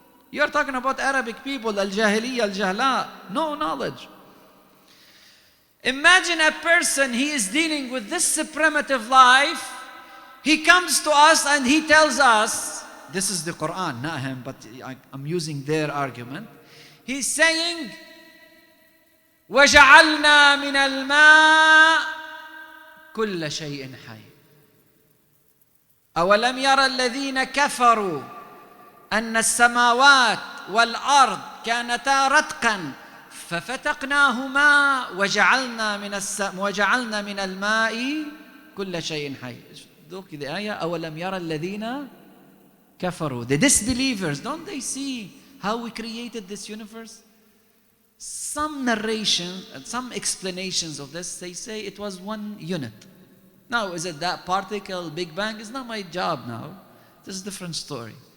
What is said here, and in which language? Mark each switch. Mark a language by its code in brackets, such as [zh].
[en] You're talking about Arabic people, al-jahiliyyah, al-jahla, no knowledge. Imagine a person, he is dealing with this primitive life. He comes to us and he tells us, this is the Quran, not him, but I'm using their argument. He's saying, [ar] وَجَعَلْنَا مِنَ الْمَاءِ كُلَّ شَيْءٍ حَيٍّ أَوَلَمْ يَرَ الَّذِينَ كَفَرُوا أن السماوات والأرض كانتا رتقا ففتقناهما وجعلنا من الماء كل شيء حي. [en] Look at the ayah. [ar] أولم يرى الذين كفروا. [en] The disbelievers, don't they see how we created this universe? Some narration and some explanations of this, they say it was one unit. Now, is it that particle, Big Bang? It's not my job now. This is a different story.